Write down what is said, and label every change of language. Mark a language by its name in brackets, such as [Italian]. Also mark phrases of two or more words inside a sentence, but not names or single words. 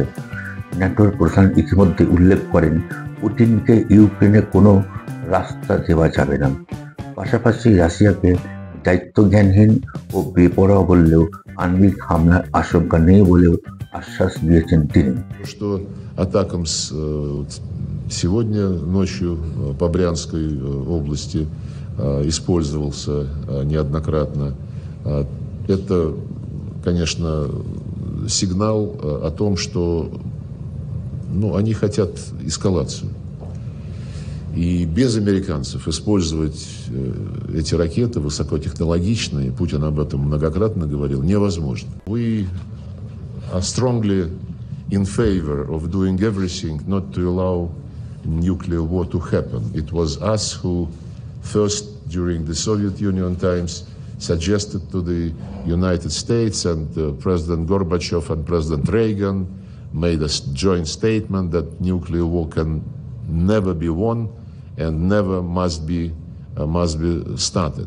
[Bangla] ন্যাটোর প্রধান ইতিমধ্যে উল্লেখ করেন, পুতিনকে ইউক্রেনে কোনো রাস্তা দেওয়া যাবে না। পাশাপাশি রাশিয়াকে দায়িত্বজ্ঞানহীন ও বেপরোয়া বললেও আণবিক হামলার আশঙ্কা নেই বলেও আশ্বাস দিয়েছেন তিনি। [Russian] Что атакам сегодня ночью по Брянской области использовался неоднократно. Это, конечно, сигнал о том, что они хотят эскалацию. И без американцев использовать эти ракеты высокотехнологичные, Путин об этом многократно говорил, невозможно. [English] We are strongly in favor of doing everything not to allow nuclear war to happen. It was us who first, during the Soviet Union times, suggested to the United States, and President Gorbachev and President Reagan made a joint statement that nuclear war can never be won and never must be started.